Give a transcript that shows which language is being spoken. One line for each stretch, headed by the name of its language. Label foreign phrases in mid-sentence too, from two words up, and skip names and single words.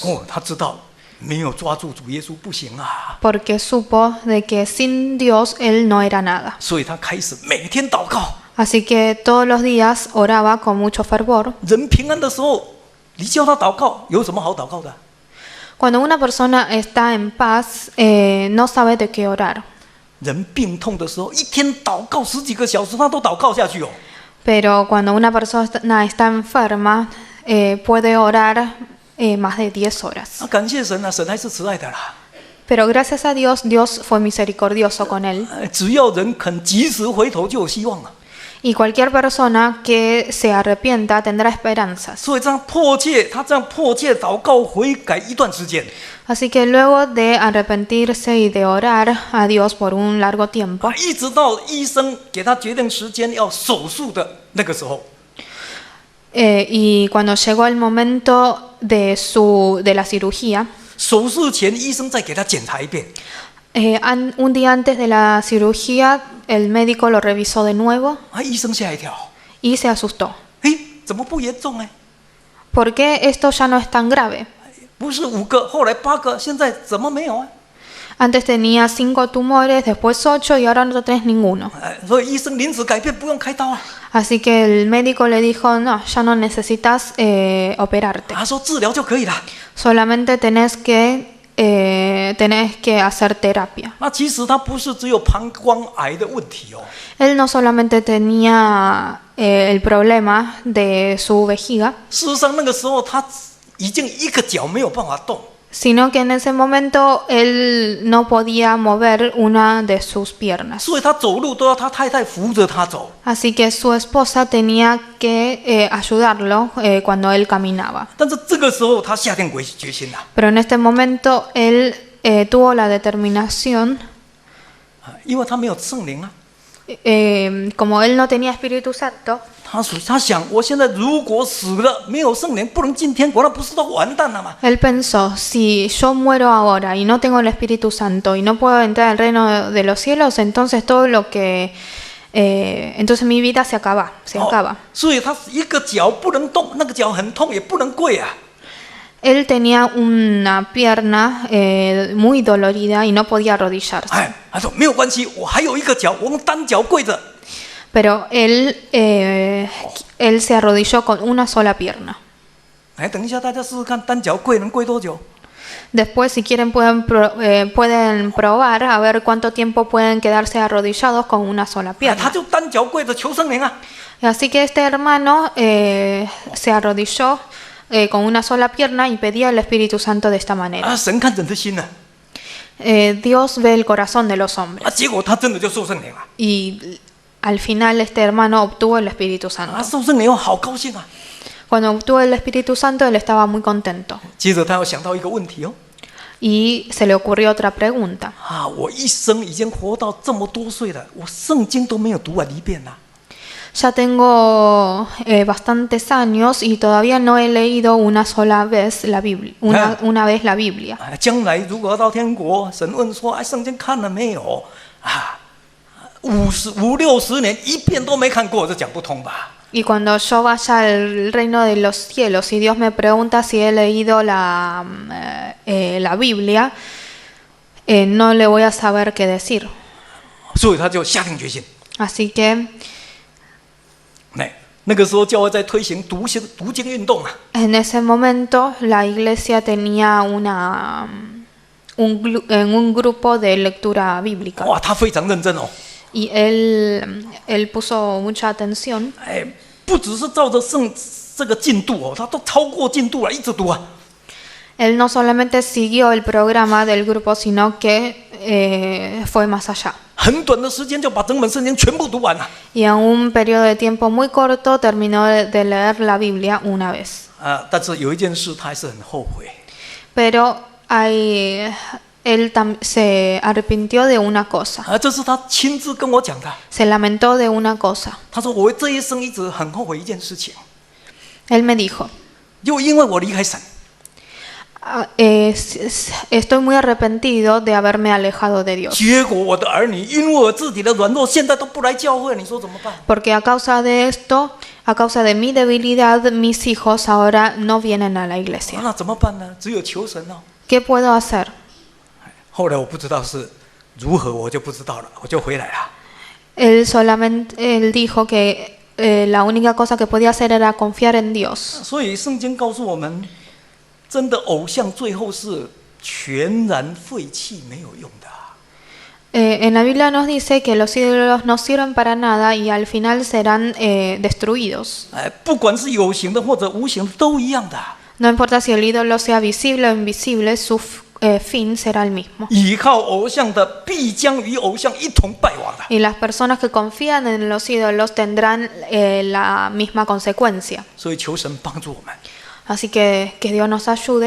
Chinese: 他知道没有抓住主耶稣不行啊，
Spanish: Porque supo de que sin Dios él no era nada.
Chinese: 所以他开始每天祷告。
Spanish: Así que todos los días oraba con mucho fervor.
Chinese: 人平安的时候，你叫他祷告，有什么好祷告的？
Spanish: Cuando una persona está en paz, no sabe de qué orar.
Chinese: 人病痛的时候，一天祷告10几个小时，他都祷告下去哦。
Spanish: Pero cuando una persona está enferma, puede orar más de 10 horas.
Chinese: 感谢神啊，神还是慈爱的啦。
Spanish: Pero gracias a Dios, Dios fue misericordioso con él.
Chinese: 只要人肯及时回头，就有希望了。
Spanish: Y cualquier persona que se arrepienta tendrá esperanzas.
Chinese: 所以这样迫切，他这样迫切祷告悔改一段时间，
Spanish: Así que luego de arrepentirse y de orar a Dios por un largo tiempo,
Chinese: 一直到医生给他决定时间要手术的那个时候，
Spanish: y cuando llegó el momento de la cirugía,
Chinese: 手术前医生再给他检查一遍，
Spanish: un día antes de la cirugía, el médico lo revisó de nuevo
Chinese: 医生吓一跳，
Spanish: y se asustó.
Chinese: 怎么不严重呢？
Spanish: ¿Por qué esto ya no es tan grave?
Chinese: 不是5个，后来8个，现在怎么没有啊？
Spanish: Antes tenía 5 tumores, después 8 y ahora no tenés ninguno.
Chinese: 所以医生临时改变，不用开刀啊。
Spanish: Así que el médico le dijo, no, ya no necesitas operarte.
Chinese: 他说治疗就可以了。
Spanish: Solamente tenés que hacer terapia.
Chinese: 那其实他不是只有膀胱癌的问题哦，
Spanish: Él no solamente tenía el problema de su vejiga,
Chinese: 事实上那个时候他已经一个脚没有办法动，
Spanish: sino que en ese momento él no podía mover una de sus piernas.
Chinese: 所以他走路都要他太太扶着他走。
Spanish: Así que su esposa tenía que ayudarlo cuando él caminaba.
Chinese: 但是这个时候他下定决心了，
Spanish: Pero en este momento él tuvo la determinación,
Chinese: 因为他没有圣灵啊。
Spanish: como él no tenía Espíritu Santo,
Chinese: 他想，我现在如果死了没有圣灵，不能进天国，那不是都完蛋了吗？
Spanish: él pensó, si yo muero ahora y no tengo el Espíritu Santo y no puedo entrar al reino de los cielos, entonces todo lo que... entonces mi vida se acaba.
Chinese: 所以他一个脚不能动，那个脚很痛，也不能跪啊。
Spanish: Él tenía una pierna muy dolorida y no podía arrodillarse.
Chinese: 他说没有关系，我还有一个脚，我用单脚跪着。
Spanish: Pero él se arrodilló con una sola pierna.
Chinese: 等一下大家试试看，单脚跪能跪多久？
Spanish: Después, si quieren, pueden probar a ver cuánto tiempo pueden quedarse arrodillados con una sola
Chinese: 他
Spanish: pierna.
Chinese: 就单脚跪着求圣灵啊。
Spanish: Así que este hermano se arrodilló con una sola pierna y pedía el Espíritu Santo de esta manera.
Chinese: 神看人的心呢、
Spanish: Dios ve el corazón de los hombres.
Chinese: 结果他真的就受圣灵了。
Spanish: Y al final este hermano obtuvo el Espíritu Santo.
Chinese: 受圣灵后好高兴啊。
Spanish: Cuando obtuvo el Espíritu Santo, él estaba muy contento.
Chinese: 接着他又想到一个问题哦。
Spanish: Y se le ocurrió otra pregunta.
Chinese: 我一生已经活到这么多岁了，我圣经都没有读完一遍啦。
Spanish: Ya tengo bastantes años y todavía no he leído una sola vez la Biblia. Una vez la Biblia.
Chinese: 将来如果要到天国，神问说：“圣经看了没有？” 50、60年一遍都没看过，这讲不通吧？
Spanish: Y cuando yo vaya al reino de los cielos y Dios me pregunta si he leído la Biblia, no le voy a saber qué decir.
Chinese: 所以他就下定决心。
Spanish: Así que
Chinese: 那个时候教会在推行读经运动啊。
Spanish: en ese momento la iglesia tenía un grupo de lectura bíblica.
Chinese: 哇，他非常认真哦。
Spanish: Y él puso mucha atención.
Chinese: 不只是照着这个进度哦，他都超过进度了，一直读啊。
Spanish: Él no solamente siguió el programa del grupo, sino que fue más allá.
Chinese: 很短的时间就把整本圣经全部读完了。
Spanish: Y en un periodo de tiempo muy corto terminó de leer la Biblia una vez.
Chinese: 但是有一件事他还是很后悔。
Spanish: Pero él se arrepintió de una cosa.
Chinese: 这是他亲自跟我讲的。
Spanish: Se lamentó de una cosa.
Chinese: 他说我这一生一直很后悔一件事情，
Spanish: Él me dijo,
Chinese: 就因为我离开神。
Spanish: estoy muy arrepentido de haberme alejado de Dios.
Chinese: 结果我的儿女因为我自己的软弱，现在都不来教会，你说怎么办？
Spanish: Porque a causa de esto, a causa de mi debilidad, mis hijos ahora no vienen a la iglesia.
Chinese: 那怎么办呢？只有求神哦。
Spanish: ¿Qué puedo hacer?
Chinese: 后来我不知道是如何，我就不知道了，我就回来了。
Spanish: él dijo que la única cosa que podía hacer era confiar en Dios.
Chinese: 所以圣经告诉我们，真的偶像最后是全然废弃，没有用的。
Spanish: En la Biblia nos dice que los ídolos no sirven para nada y al final serán destruidos.
Chinese: 不管是有形的或者无形的，都一样的。
Spanish: No importa si el ídolo sea visible o invisible, su fin será el mismo.
Chinese: 倚靠偶像的，必将与偶像一同败亡的。
Spanish: Y las personas que confían en los ídolos tendrán la misma consecuencia.
Chinese: 所以求神帮助我们，
Spanish: Así que Dios nos ayude